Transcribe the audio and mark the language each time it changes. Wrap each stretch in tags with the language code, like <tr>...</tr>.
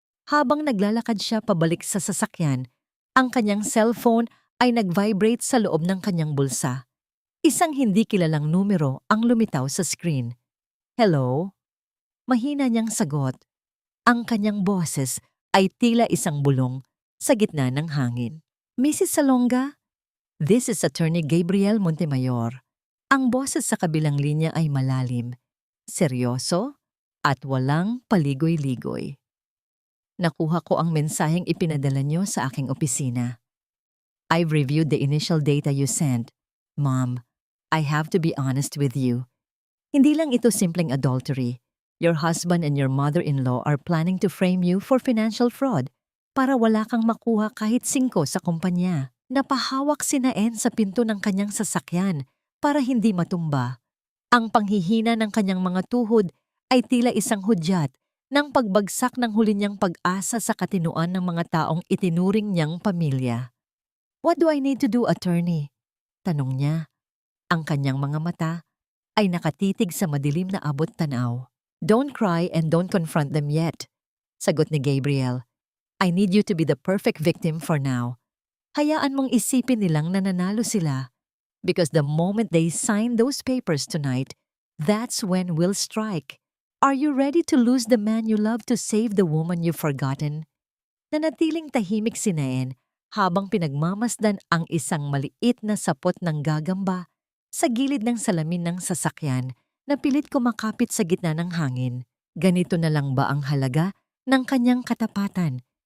<tl>Habang naglalakad siya pabalik sa sasakyan, ang kanyang cellphone ay nag-vibrate sa loob ng kanyang bulsa. Isang hindi kilalang numero ang lumitaw sa screen. Hello? Mahina niyang sagot. Ang kanyang boses ay tila isang bulong sa gitna ng hangin.</tl> <en>Mrs. Salonga, this is Attorney Gabriel Montemayor.</en> <tl>Ang boses sa kabilang linya ay malalim, seryoso, at walang paligoy-ligoy. Nakuha ko ang mensaheng ipinadala niyo sa aking opisina.</tl> <en>I've reviewed the initial data you sent. Mom, I have to be honest with you.</en> <tl>Hindi lang ito simpleng adultery.</tl> <en>Your husband and your mother-in-law are planning to frame you for financial fraud</en> <tl>para wala kang makuha kahit 5 sa kumpanya. Napahawak si Naen sa pinto ng kanyang sasakyan para hindi matumba. Ang panghihina ng kanyang mga tuhod ay tila isang hudyat ng pagbagsak ng huli niyang pag-asa sa katinuan ng mga taong itinuring niyang pamilya.</tl> <en>What do I need to do, attorney?</en> <tl>Tanong niya. Ang kanyang mga mata ay nakatitig sa madilim na abot-tanaw.</tl> <en>Don't cry and don't confront them yet,</en> <tl>sagot ni Gabriel.</tl> <en>I need you to be the perfect victim for now.</en> <tl>Hayaan mong isipin nilang nananalo sila.</tl> <en>Because the moment they sign those papers tonight, that's when we'll strike. Are you ready to lose the man you love to save the woman you've forgotten?</en> <tl>Nanatiling tahimik si Naen habang pinagmamasdan ang isang maliit na sapot ng gagamba sa gilid ng salamin ng sasakyan na pilit kumakapit sa gitna ng hangin. Ganito na lang ba ang halaga ng kanyang katapatan?</tl>